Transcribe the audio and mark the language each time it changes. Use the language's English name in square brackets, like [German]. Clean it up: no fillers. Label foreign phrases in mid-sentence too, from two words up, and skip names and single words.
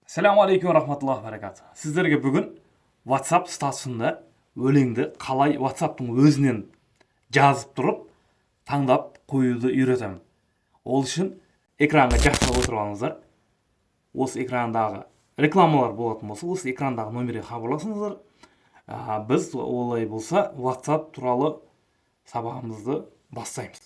[Arabic] السلام عليكم رحمة الله بركاته. [Kazakh] Sizlarga bugun WhatsApp statusында өлеңді қалай WhatsApp'тың өзінен жазып тұрып, таңдап қоюды үйретемін. Ол үшін экранға жақсылап отырып алыңыздар. Осы экрандағы рекламалар болатын болса, осы экрандағы номерге хабарласыңыздар. Біз олай болса WhatsApp туралы сабағымызды бастаймыз.